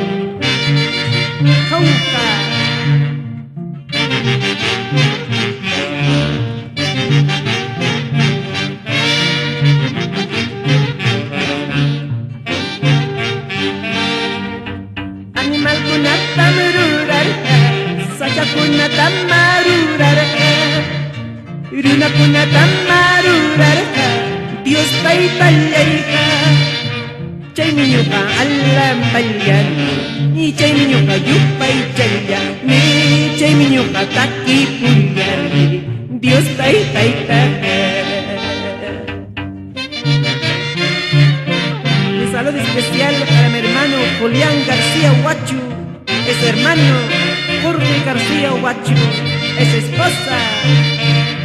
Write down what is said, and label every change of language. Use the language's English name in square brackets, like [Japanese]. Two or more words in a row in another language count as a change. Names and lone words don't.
[Quechua] Cauca, animalkunata marurarqa, sachakunata marurarqa, runakunata marurarqa, Dios taytallega. Chay miñuqa alapallami, chay miñuqa yupaychallami, chay miñuqa takipullami, Dios taytaytaqa. [Spanish] Un saludo especial para mi hermano Julián García Huachu, es hermano Jorge García Huachu, es esposa